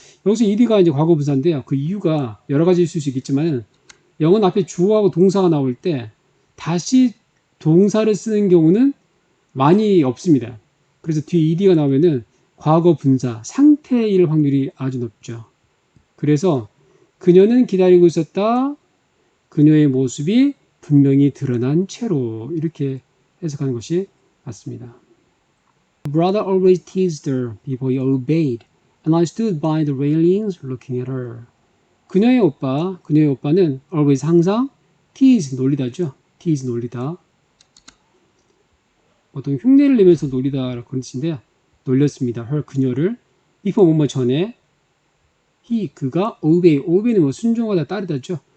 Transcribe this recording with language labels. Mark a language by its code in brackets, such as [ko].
[ko] 여기서 1위가 이제 과거 분사인데요. 그 이유가 여러 가지 있을 수 있겠지만 영어는 앞에 주어하고 동사가 나올 때 다시 동사를 쓰는 경우는 많이 없습니다. 그래서 뒤에 ed가 나오면은 과거 분사, 상태일 확률이 아주 높죠. 그래서 그녀는 기다리고 있었다. 그녀의 모습이 분명히 드러난 채로 이렇게 해석하는 것이 맞습니다. [en] Brother always teased her before he obeyed, and I stood by the railings looking at her. [ko] 그녀의 오빠는 always 항상 tease 놀리다죠. tease 놀리다. 보통 흉내를 내면서 놀리다 그런 뜻인데요. 놀렸습니다. her 그녀를 before 뭐뭐 전에 그가 obey는 뭐 순종하다 따르다죠.